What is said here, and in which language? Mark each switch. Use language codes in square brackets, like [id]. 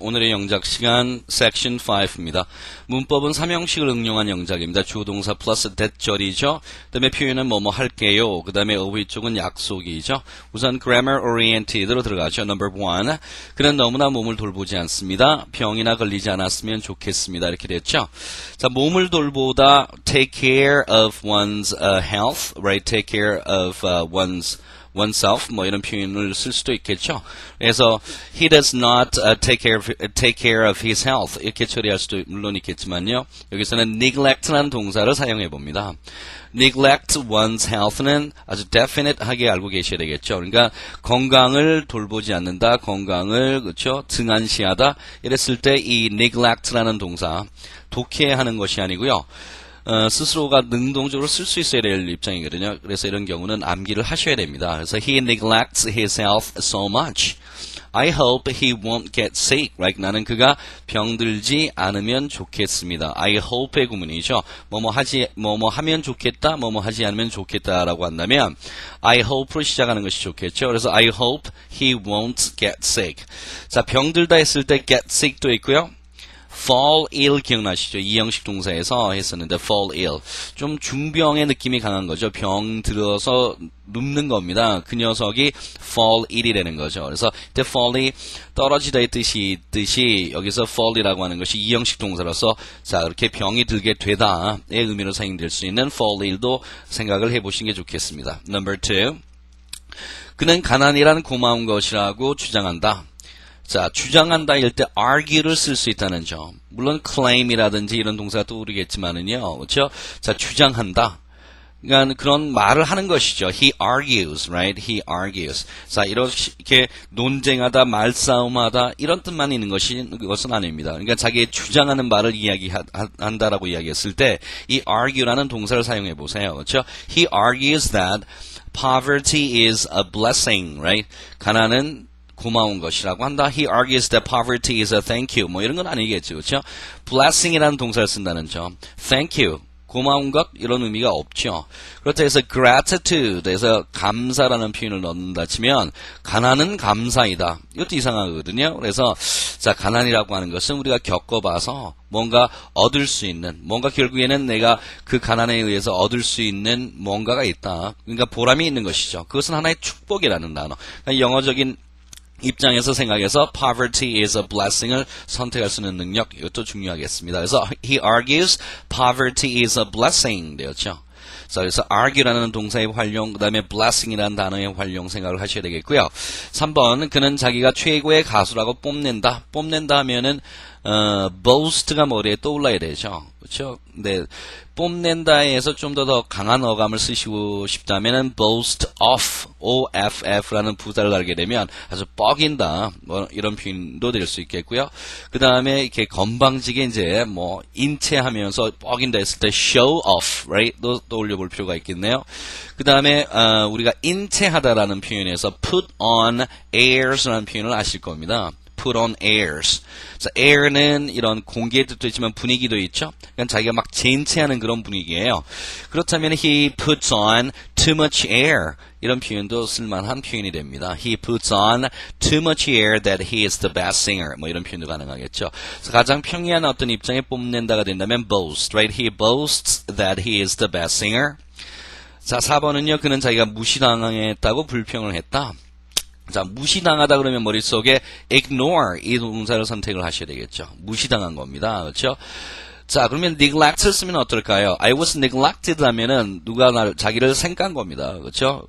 [ko] 오늘의 영작 시간 섹션 5입니다. 문법은 삼형식을 응용한 영작입니다. 주어동사 플러스 대절이죠. 그 다음에 표현은 뭐뭐 할게요. 그 다음에 어휘 쪽은 약속이죠. 우선 [en] grammar oriented [ko] 로 들어가죠. [en] Number 1. [ko] 그는 너무나 몸을 돌보지 않습니다. 병이나 걸리지 않았으면 좋겠습니다. 이렇게 됐죠. 자, 몸을 돌보다 [en] take care of one's health, right? Take care of oneself, [ko] 뭐 이런 표현을 쓸 수도 있겠죠. 그래서 [en] he does not take care of his health [ko] 이렇게 처리할 수도 물론 있겠지만요. 여기서는 neglect라는 동사를 사용해 봅니다. [en] neglect one's health [ko] 는 아주 definite하게 알고 계셔야 되겠죠. 그러니까 건강을 돌보지 않는다, 건강을 그렇죠 등한시하다 이랬을 때 이 neglect라는 동사 독해하는 것이 아니고요. 스스로가 능동적으로 쓸 수 있어야 될 입장이거든요. 그래서 이런 경우는 암기를 하셔야 됩니다. 그래서 [en] he neglects his health so much. I hope he won't get sick. Right? [ko] 나는 그가 병들지 않으면 좋겠습니다. I hope의 구문이죠. 뭐뭐 하면 좋겠다, 뭐뭐 하지 않으면 좋겠다라고 한다면 I hope로 시작하는 것이 좋겠죠. 그래서 [en] I hope he won't get sick. [ko] 자, 병들다 했을 때 get sick도 있고요. fall ill 기억나시죠? 이형식 동사에서 했었는데 fall ill. 좀 중병의 느낌이 강한 거죠. 병 들어서 눕는 겁니다. 그 녀석이 fall ill이라는 거죠. 그래서 이때 fall이 떨어지다의 뜻이 여기서 fall이라고 하는 것이 이형식 동사로서 자, 그렇게 병이 들게 되다의 의미로 사용될 수 있는 fall ill도 생각을 해보시는 게 좋겠습니다. [en] Number 2. [ko] 그는 가난이란 고마운 것이라고 주장한다. 자, 주장한다 일 때 argue를 쓸 수 있다는 점. 물론 claim이라든지 이런 동사가 떠오르겠지만은요. 그렇죠? 자, 주장한다. 그러니까 그런 말을 하는 것이죠. [en] He argues, right? He argues. [ko] 자, 이렇게 논쟁하다, 말싸움하다 이런 뜻만 있는 것은 아닙니다. 그러니까 자기의 주장하는 말을 이야기한다라고 이야기했을 때 이 argue라는 동사를 사용해 보세요. 그렇죠? [en] He argues that poverty is a blessing, right? [ko] 가난은 고마운 것이라고 한다. [en] He argues that poverty is a thank you. [ko] 뭐 이런 건 아니겠죠. 그렇죠? blessing이라는 동사를 쓴다는 점. [en] thank you. [ko] 고마운 것 이런 의미가 없죠. 그렇다 해서 gratitude에서 감사라는 표현을 넣는다 치면 가난은 감사이다. 이것도 이상하거든요. 그래서 자, 가난이라고 하는 것은 우리가 겪어봐서 뭔가 얻을 수 있는 뭔가 결국에는 내가 그 가난에 의해서 얻을 수 있는 뭔가가 있다. 그러니까 보람이 있는 것이죠. 그것은 하나의 축복이라는 단어. 그러니까 영어적인 입장에서 생각해서 [en] poverty is a blessing [ko] 을 선택할 수 있는 능력 이것도 중요하겠습니다. 그래서 [en] he argues poverty is a blessing [ko] 되었죠. 자, 그래서 argue라는 동사의 활용 그 다음에 blessing이라는 단어의 활용 생각을 하셔야 되겠고요. 3번 그는 자기가 최고의 가수라고 뽐낸다. 뽐낸다 하면은 boast가 머리에 떠올라야 되죠. 그렇죠? 근데 뽐낸다에서 좀 더 강한 어감을 쓰시고 싶다면은 boast off라는 부사를 달게 되면 아주 뻐긴다 뭐 이런 표현도 될 수 있겠고요. 그 다음에 이렇게 건방지게 이제 뭐 인체하면서 뻐긴다 했을 때 [en] show off, right? [ko] 또 떠올려볼 필요가 있겠네요. 그 다음에 우리가 인체하다라는 표현에서 [en] put on airs [ko] 라는 표현을 아실 겁니다. [en] put on airs. [ko] 자, air는 이런 공기의 뜻도 있지만 분위기도 있죠. 그러니까 자기가 막 젠체하는 그런 분위기예요. [en] 그렇다면 he puts on too much air. [ko] 이런 표현도 쓸만한 표현이 됩니다. [en] He puts on too much air that he is the best singer. [ko] 뭐 이런 표현도 가능하겠죠. 그래서 가장 평이한 어떤 입장에 뽐낸다가 된다면 boast, [en] right? He boasts that he is the best singer. [ko] 자, 4번은요. 그는 자기가 무시당했다고 불평을 했다. 자, 무시당하다 그러면 머릿속에 ignore 이 동사를 선택을 하셔야 되겠죠. 무시당한 겁니다. 그렇죠? 자, 그러면 neglect를 쓰면 어떨까요? [en] I was neglected [ko] 하면은 누가 자기를 생깐 겁니다. 그렇죠?